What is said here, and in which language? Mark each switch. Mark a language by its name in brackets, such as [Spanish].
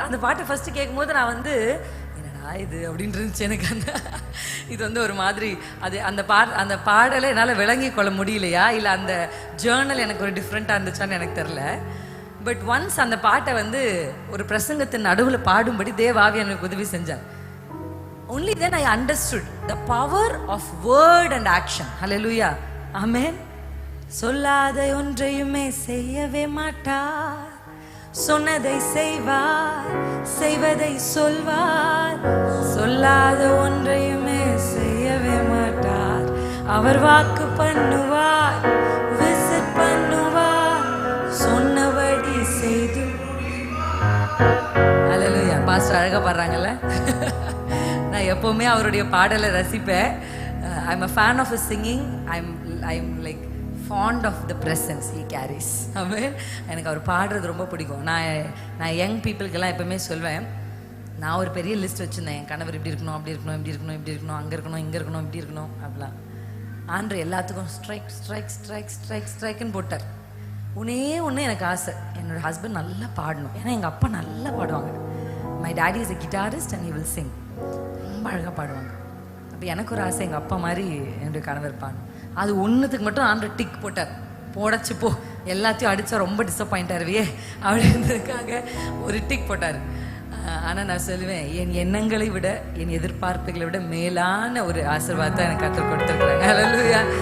[Tamil] அந்த பாட்டை ஃபர்ஸ்ட் கேட்கும் போது நான் வந்து என்னடா இது அப்படின்னு இருந்துச்சு எனக்கு. அந்த இது வந்து ஒரு மாதிரி அது அந்த பாடலை என்னால் விளங்கி கொள்ள முடியலையா, இல்லை அந்த ஜேர்னல் எனக்கு ஒரு டிஃப்ரெண்ட்டாக இருந்துச்சான்னு எனக்கு தெரில. பட் ஒன்ஸ் அந்த பாட்டை வந்து ஒரு பிரசங்கத்தின் நடுவில் பாடும்படி தேவாவி எனக்கு உதவி செஞ்சார். [English] Only then I understood the power of word and action. Hallelujah, amen. [Tamil] சொல்லாத ஒன்றையுமே செய்யவே மாட்டார், சொன்னதை செய்வார், செய்வதை சொல்வார். சொல்லாத ஒன்றையுமே செய்யவே மாட்டார், அவர் வாக்கு பண்ணுவார், விசிட் பண்ணுவார், சொன்னபடி செய்து. ஹல்லேலூயா. பாஸ்டர் அழகா பாடுறாங்கல்ல. நான் எப்பவுமே அவருடைய பாடலை ரசிப்பேன். [English] I'm a fan of his singing. I'm like fond of the presence he carries. [Tamil] ஆமென். எனக்கு அவர் பாடுறது ரொம்ப பிடிக்கும். நான் யங் பீப்புளுக்கெல்லாம் எப்பவுமே சொல்வேன், நான் ஒரு பெரிய லிஸ்ட் வச்சுருந்தேன், என் கணவர் இப்படி இருக்கணும், அப்படி இருக்கணும், இப்படி இருக்கணும், இப்படி இருக்கணும், அங்கே இருக்கணும், இங்கே இருக்கணும், இப்படி இருக்கணும் அப்படிலாம். ஆண்டு எல்லாத்துக்கும் ஸ்ட்ரைக் ஸ்ட்ரைக் ஸ்ட்ரைக் ஸ்ட்ரைக் ஸ்ட்ரைக்குன்னு போட்டார். ஒன்று எனக்கு ஆசை, என்னோட ஹஸ்பண்ட் நல்லா பாடணும். ஏன்னா எங்கள் அப்பா நல்லா பாடுவாங்க. [English] My daddy is a guitarist and he will sing. [Tamil] ரொம்ப அழகாக பாடுவாங்க. அப்போ எனக்கு ஒரு ஆசை, எங்கள் அப்பா மாதிரி என்னுடைய கணவர் பாடணும். அது ஒன்றுத்துக்கு மட்டும் ஆண்டு டிக் போட்டார். போடச்சு போ, எல்லாத்தையும் அடித்தா ரொம்ப டிசப்பாயிண்ட் ஆகிருவியே அப்படின்றதுக்காக ஒரு டிக் போட்டார். ஆனால் நான் சொல்லுவேன், என் எண்ணங்களை விட என் எதிர்பார்ப்புகளை விட மேலான ஒரு ஆசீர்வாதத்தை எனக்கு கற்றுக் கொடுத்துருக்குறாங்க. ஹல்லேலூயா.